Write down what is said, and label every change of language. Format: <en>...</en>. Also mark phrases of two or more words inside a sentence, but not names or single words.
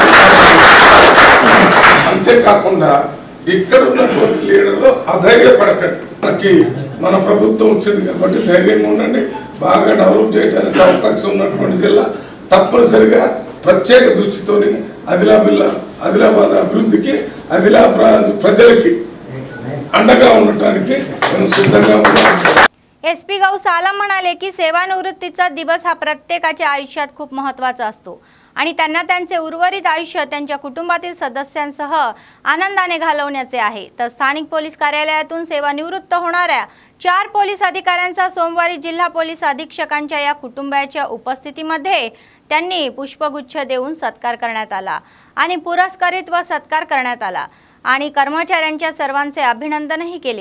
<te>అంతేకాకుండా ఇక్కడ ఉన్నటువంటి లీడర్లు అధైర్యపడకండి. మన ప్రభుత్వం వచ్చింది కాబట్టి ధైర్యంగా ఉండండి. బాగా డెవలప్ చేయడానికి అవకాశం ఉన్నటువంటి జిల్లా. తప్పనిసరిగా ప్రత్యేక దృష్టితోని ఆదిలాబాద్ అభివృద్ధికి, ఆదిలాబాద్ ప్రజలకు అండగా ఉండటానికి నేను సిద్ధంగా ఉన్నాను।</te> <mr>SP गाव साला म्हणाले की सेवानिवृत्तीचा दिवस हा प्रत्येकाच्या आयुष्यात खूप महत्त्वाचा असतो आणि त्यांना त्यांचे उर्वरित आयुष्य त्यांच्या कुटुंबातील सदस्यांसह आनंदाने घालवण्याचे आहे। तर स्थानिक पोलीस कार्यालयातून सेवानिवृत्त होणाऱ्या 4 पोलीस अधिकाऱ्यांचा सोमवारी जिल्हा पोलीस अधीक्षकांच्या या कुटुंबाच्या उपस्थितीमध्ये त्यांनी पुष्पगुच्छ देऊन सत्कार करण्यात आला आणि पुरस्कारित व सत्कार करण्यात आला आणि कर्मचाऱ्यांच्या सर्वांचे अभिनंदनही केले।</mr>